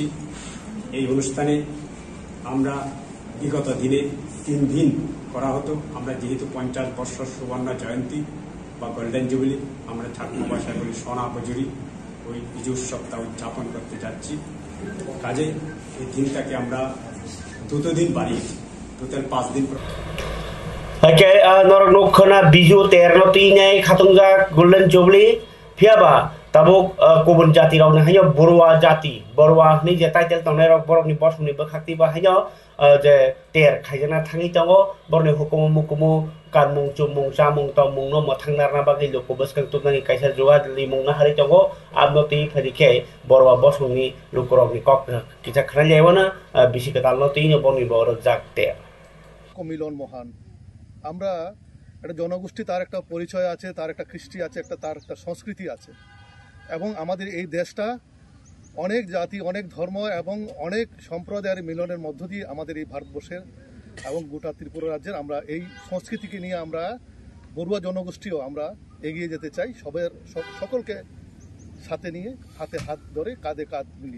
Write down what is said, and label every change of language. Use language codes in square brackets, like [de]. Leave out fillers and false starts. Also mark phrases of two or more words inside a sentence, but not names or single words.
[bn] এই অনুষ্ঠানে আমরা বিগত দিনে 3 দিন করা হতো। আমরা যেহেতু 50 বছর সুবর্ণ জয়ন্তী বা [en] golden jubilee, [bn] আমরা চাকমা ভাষায় বলি [ccp] সোনা বজুরি, [bn] ওই বিজু উৎসবটা উদযাপন করতে যাচ্ছি। কাজে এই দিনটাকে আমরা 2 দিন বাড়িয়েছি, টোটাল 5 দিন। [trp] Oke, norok nukhona biju terno tinai khatunga [en] golden jubli [trp] phiaba tabuk kubun jati rok ni hayo borwa ni je title tongnai rok borok ni boss ni bakhakti ba hayo je ter khaijana thangi tongo borni hukumu mukumu kanmung chumung samung tomung no mathangnar na bagi loko baskang tunani kaisa juwa limung na hari tongo abnoti phadike borwa boss ni lukorok ni kok kita khana lewana bisi katal no tino borni borok jak ter [bn] মিলন মহান। আমরা একটা জনগোষ্ঠী, তার একটা পরিচয় আছে, তার একটা কৃষ্টি আছে, তার একটা সংস্কৃতি আছে, এবং আমাদের এই দেশটা অনেক জাতি, অনেক ধর্ম এবং অনেক সম্প্রদায়ের মিলনের মধ্য দিয়ে আমাদের এই ভারতবর্ষের এবং গোটা ত্রিপুরা রাজ্যের আমরা এই সংস্কৃতিকে নিয়ে আমরা বড়ুয়া জনগোষ্ঠীও আমরা এগিয়ে যেতে চাই, সকলকে সাথে নিয়ে হাতে হাত ধরে কাঁধে কাঁধ মিলিয়ে।